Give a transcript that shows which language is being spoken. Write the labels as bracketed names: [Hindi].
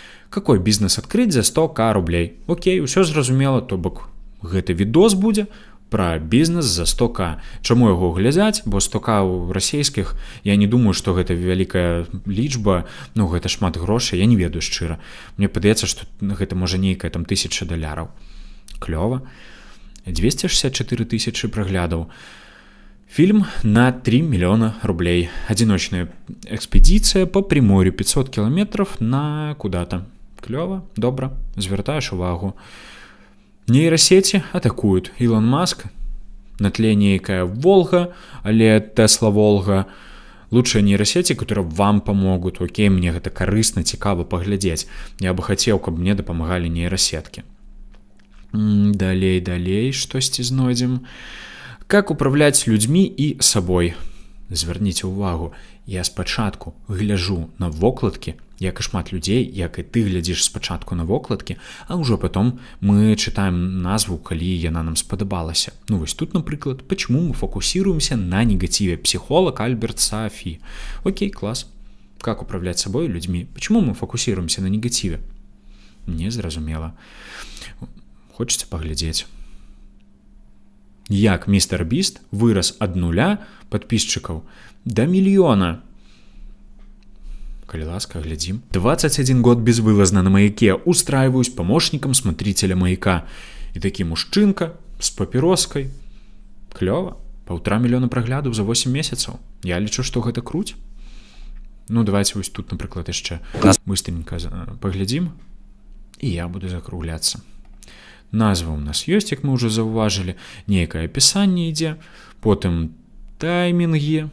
[Belarusian] Какой бізнес адкрыць за 100К рублей? Окей, усё зразумела, то бок гэты відос будзе пра бізнес за 100К. Чаму яго глядзяць? Бо 100К ў расійскіх, я не думаю, што гэта вялікая лічба, ну гэта шмат грошай, я не ведаю шчыра. Мне падаецца, што гэта можа нейкая там $1000. Клёва. 264 000 праглядаў. [Russian] Фильм на 3 миллиона рублей. Одиночная экспедиция по Приморью 500 километров на куда-то. [Belarusian] Клёво, добра, звяртаеш увагу. [Russian] Нейросети атакуют. [Belarusian] Илон Маск, на тле нейкая Волга, але Тесла Волга. [Russian] Лучшие нейросети, которые вам помогут. [Belarusian] Окей, мне гэта карысна, цікава паглядзець. Я бы хацеў, каб мне дапамагалі нейросеткі. Далей, штосьці знойдзем. Как управляць людзьмі і сабой? Звярніце ўвагу, я спачатку гляжу на вокладкі, як і шмат людзей, як і ты глядзіш спачатку на вокладкі, а ўжо потом мы чытаем назву, калі яна нам спадабалася. [Russian] Ну вось тут, напрыклад, почему мы фокусируемся на негативе? Психолог Альберт Саафи. Окей, класс. Как управлять собой и людьми? Почему мы фокусируемся на негативе? [Belarusian] Незразумела. Хочется паглядзець. Як містер Біст вырас ад 0 подписчикаў до 1 миллиона. Калі ласка, глядзім. [Russian] 21 год безвылазно на маяке. Устраиваюсь помощником смотрителя маяка. [Belarusian] И такі мужчынка с папіроскай. Клёва. 1,5 миллиона праглядаў за 8 месяцаў. Я лічу, што гэта круць. Ну, давайте вось тут, напрыклад, яшчэ быстренько паглядзім. і я буду закругляцца. Назва ў нас ёсць, як мы ўжо заўважылі, нейкае апісанне ідзе, потым таймінгі.